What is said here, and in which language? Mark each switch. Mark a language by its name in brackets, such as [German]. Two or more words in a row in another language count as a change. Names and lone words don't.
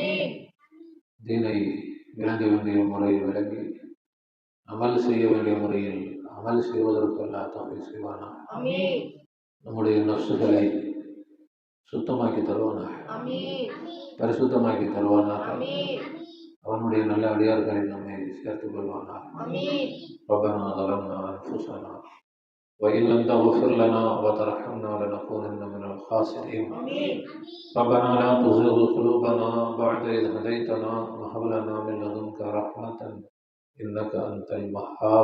[Tamil] தீனை விளங்க வேண்டிய முறையில் விளங்கி அமல் செய்ய வேண்டிய முறையில் அமல் செய்வதற்கு அல்லா தோல்வி செய்வானாக, நம்முடைய நப்சுகளை சுத்தமாக்கி தருவானாக, பரிசுத்தமாக்கி தருவானாக, அவனுடைய நல்ல அடியார்களை நம்மை சேர்த்துக் கொள்வானாக. [Arabic] ربنا ظلمنا أنفسنا وإن لم تغفر لنا وترحمنا لنكونن من الخاسرين. ربنا لا تزغ قلوبنا بعد إذ هديتنا وهب لنا من لدنك رحمة إنك أنت الوهاب.